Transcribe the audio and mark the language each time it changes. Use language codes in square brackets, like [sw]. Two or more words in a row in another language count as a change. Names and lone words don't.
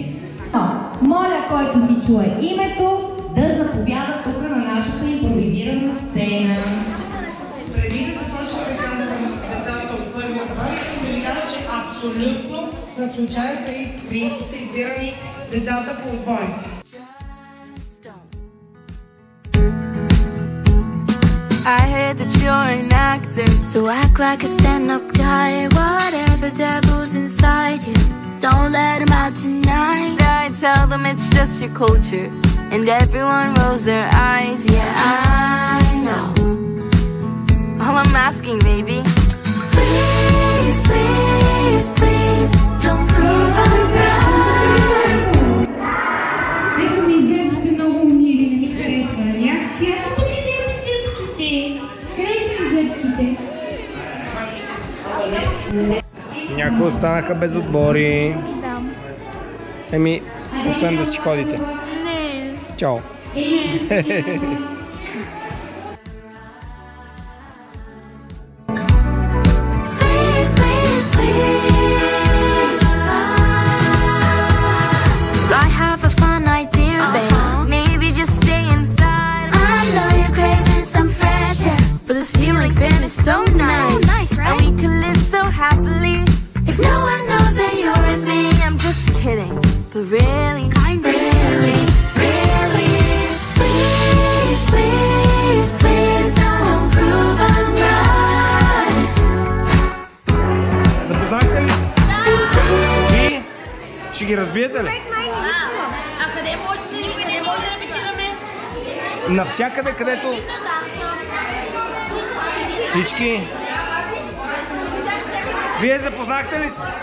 [bg] Моля, който ви чуе името, да заповяда тук на нашата импровизирана сцена. Преди да започнем да казваме децата от първи отбор, искам да ви кажа, че абсолютно на случайен принцип са избирани децата по отбори. [en] I heard that you're an actor, so act like a stand-up guy. Whatever devil's inside you, don't let him out tonight. I tell them it's just your culture, and everyone rolls their eyes. Yeah, I know. All I'm asking, baby, please, please, please, don't prove I'm right. [bg] Ето ми изглеждате много умили, не ми харесва реакция. Тук ли са зъбките? Къде са зъбките? Някои останаха без отбори. Еми, освен да си ходите. Не. Чао. [en] Please, please, please. I have a fun idea, babe. Maybe just stay inside. I know you're craving some fresh air, but this feeling is so nice, right? And we could live so happily if no one knows that you're with me. I'm just kidding, but really, really, really. Please, please, please, don't prove I'm right. [bg] Запознахте ли? И ще ги разбиете ли? А къде може да репетираме? Навсякъде, където всички. Вие запознахте ли се?